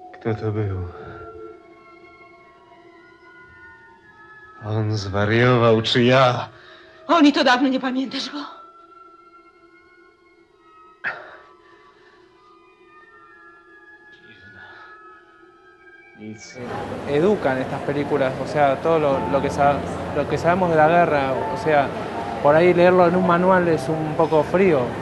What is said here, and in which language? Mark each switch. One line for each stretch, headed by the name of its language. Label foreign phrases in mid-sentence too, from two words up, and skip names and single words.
Polish: to był? On zwariował, czy ja? Oni to dawno nie pamiętasz go?
Spanish: Educan estas películas, o sea, todo lo que sabemos de la guerra, o sea, por ahí leerlo en un manual es un poco frío,